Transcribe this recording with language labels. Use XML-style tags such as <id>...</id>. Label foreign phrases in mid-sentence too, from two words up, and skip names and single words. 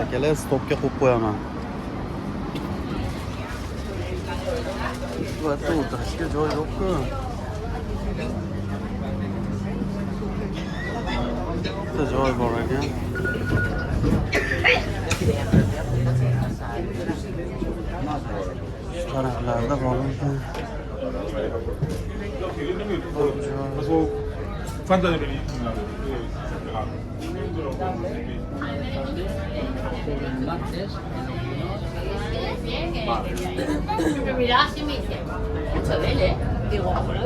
<uz>Akalar, stopga qo'yib qo'yaman. Bu yerda o'tirishga joy yo'q-ku. Bitta joy bor ekan. Taraflarda bor ekan.</uz> <es>Fanta de Me miraba así y me dice, mucho de él, ¿eh? Digo, boludo.</es>